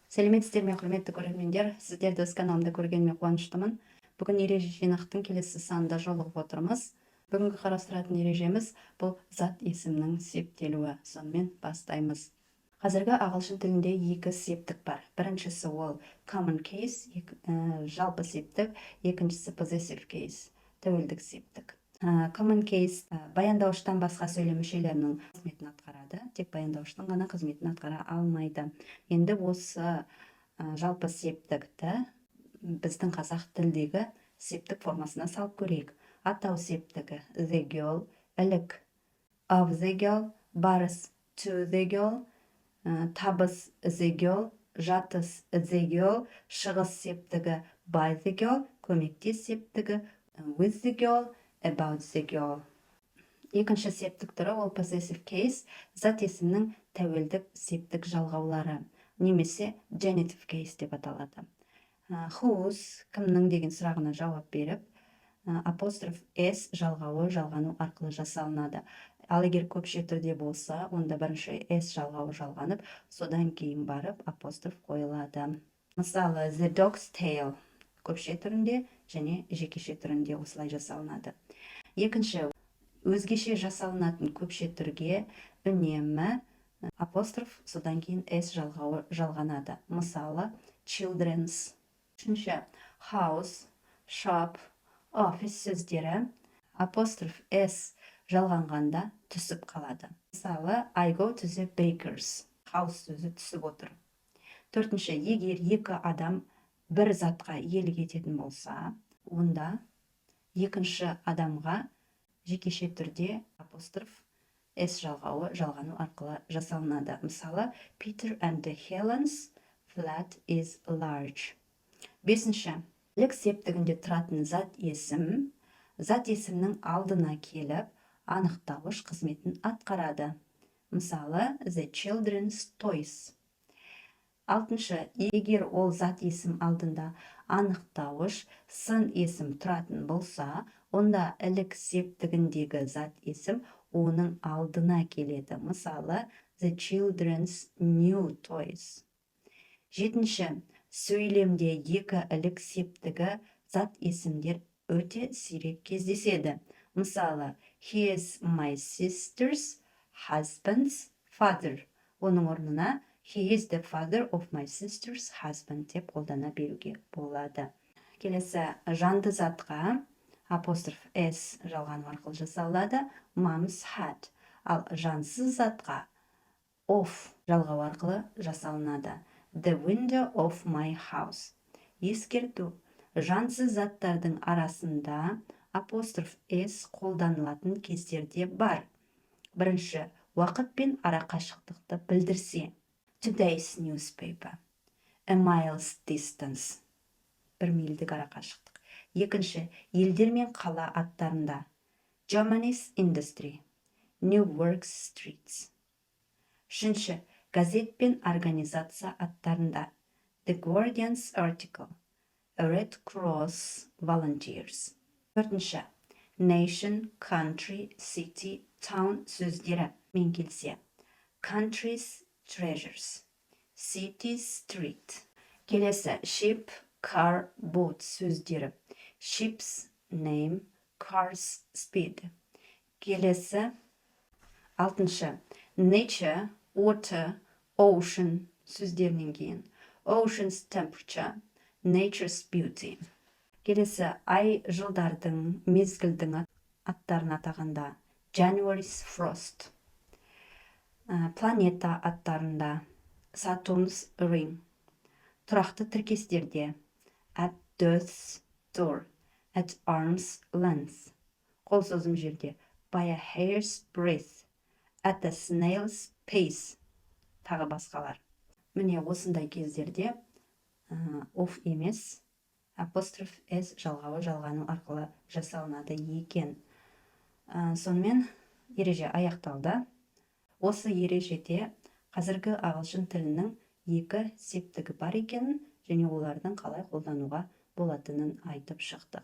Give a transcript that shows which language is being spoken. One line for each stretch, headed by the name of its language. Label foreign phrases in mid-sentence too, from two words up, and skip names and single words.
Kazakh: Сәлеметсіздер ме, құрметті көрермендер, сіздерді өз каналымда көргеніме қуаныштымын. Бүгін ереже жинақтың келесі санында жолығып отырмыз. Бүгінгі қарастыратын ережеміз бұл зат есімнің септелуі. Сонымен бастаймыз. Қазіргі ағылшын тілінде екі септік бар. Біріншісі ол
English: common case,
Kazakh: жалпы септік, екіншісі
English: possessive case,
Kazakh: тәуелдік септік.
English: Common case
Kazakh: баяндауыштан басқа сөйлем мүшелерінің қызметін атқарады, тек баяндауыштың ғана қызметін атқара алмайды. Енді осы жалпы септікті біздің қазақ тілдегі септік формасына салып көрейік. Атау септігі
English: the girl,
Kazakh: ілік
English: of the girl,
Kazakh: барыс
English: to the girl,
Kazakh: табыс
English: the girl,
Kazakh: жатыс
English: the girl,
Kazakh: шығыс септігі
English: by the girl,
Kazakh: көмектес септігі
English: with the girl, about the girl.
Kazakh: Екінші септік түрі ол
English: possessive case,
Kazakh: зат есімнің тәуелдік септік жалғаулары, немесе
English: genitive case
Kazakh: деп аталады. Whose, кімнің деген сұрағына жауап беріп, апостроф s жалғауы жалғану арқылы жасалынады. Ал егер көпше түрде болса, онда бірінші s жалғауы жалғанып, содан кейін барып апостроф қойылады. Мысалы,
English: the dog's tail
Kazakh: көпше түрінде және жекеше түрінде осылай жасалынады. Екінші, өзгеше жасалынатын көпше түрге үнемі апостроф, содан кейін s жалғауы жалғанады. Мысалы, children's. Үшінші,
English: house, shop, office
Kazakh: сөздері апостроф s жалғанғанда түсіп қалады. Мысалы,
English: I go to the baker's.
Kazakh: House сөзі түсіп отыр. Төртінші, егер екі адам бір затқа иелік ететін болса, онда екінші адамға жекеше түрде апостроф s жалғауы жалғану арқылы жасалынады. Мысалы,
English: Peter and Helen's flat is large.
Kazakh: Бесінші, ілік септігінде тұратын зат есімнің алдына келіп, анықтауыш қызметін атқарады. Мысалы,
English: the children's toys.
Kazakh: Алтыншы, егер ол зат есім алдында анықтауыш сын есім тұратын болса, онда ілік септігіндегі зат есім оның алдына келеді. Мысалы,
English: the children's new toys.
Kazakh: Жетінші, сөйлемде екі ілік септігі зат есімдер өте сирек кездеседі. Мысалы,
English: he is my sister's husband's father. Оның орнына he is the father of my sister's husband
Kazakh: деп қолдана беруге болады. Келесі, жанды затқа апостроф s жалғану арқылы жасалады,
English: mom's hat.
Kazakh: Ал жансыз затқа of жалғау арқылы жасалынады,
English: the window of my house.
Kazakh: Ескерту, жансыз заттардың арасында апостроф s қолданылатын кездерде бар. Бірінші, уақыт пен арақашықтықты білдірсе.
English: Today's newspaper. A mile's distance.
Kazakh: Бір мильдік арақашықтық. Екінші, елдер мен қала аттарында.
English: Germany's industry. New York streets.
Kazakh: Үшінші, газет пен организация аттарында.
English: The Guardian's article. A Red Cross volunteers.
Kazakh: Төртінші,
English: nation, country, city, town
Kazakh: сөздері мен келсе.
English: Country's treasures. City's street.
Kazakh: Келесі,
English: ship, car, boat
Kazakh: сөздері.
English: Ship's name, car's speed.
Kazakh: Келесі, алтыншы,
English: nature, water, ocean
Kazakh: сөздерінен кейін.
English: Ocean's temperature, nature's beauty.
Kazakh: Келесі, ай, жылдардың, мезгілдің аттарын атағанда.
English: January's frost.
Kazakh: Планета аттарында.
English: Saturn's ring.
Kazakh: Тұрақты тіркестерде.
English: At death's door. At arm's length.
Kazakh: Қол созым жерде.
English: By a hair's breadth. At a snail's pace.
Kazakh: Тағы басқалар. Міне осындай кездерде of емес, апостроф s жалғауы жалғану арқылы жасалынады екен. Сонымен ереже аяқталды. Осы ережеде қазіргі ағылшын тілінің екі септігі бар екенін және олардың қалай қолдануға болатынын айтып шықтық.